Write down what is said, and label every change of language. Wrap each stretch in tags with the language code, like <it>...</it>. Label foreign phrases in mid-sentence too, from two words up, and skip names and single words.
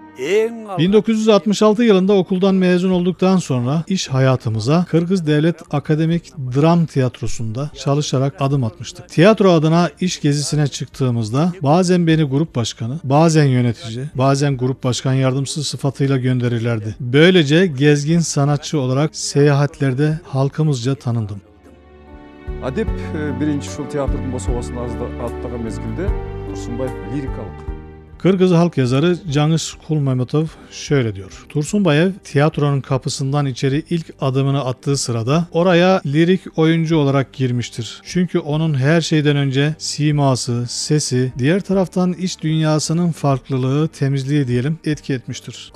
<tr>1966 yılında okuldan mezun olduktan sonra iş hayatımıza Kırgız Devlet Akademik Dram Tiyatrosu'nda çalışarak adım atmıştık. Tiyatro adına iş gezisine çıktığımızda bazen beni grup başkanı, bazen yönetici, bazen grup başkan yardımcısı sıfatıyla gönderirlerdi. Böylece gezgin sanatçı olarak seyahatlerde halkımızca tanındım.</tr> <ky>Адеп биринчи ушул театрдын бособасын аттаган мезгилде Турсунбаев лирикалык.</ky> <tr>Kırgız halk yazarı Canış Kulmehmetov şöyle diyor. Tursunbayev tiyatronun kapısından içeri ilk adımını attığı sırada oraya lirik oyuncu olarak girmiştir. Çünkü onun her şeyden önce siması, sesi, diğer taraftan iç dünyasının farklılığı, temizliği diyelim etki etmiştir.</tr>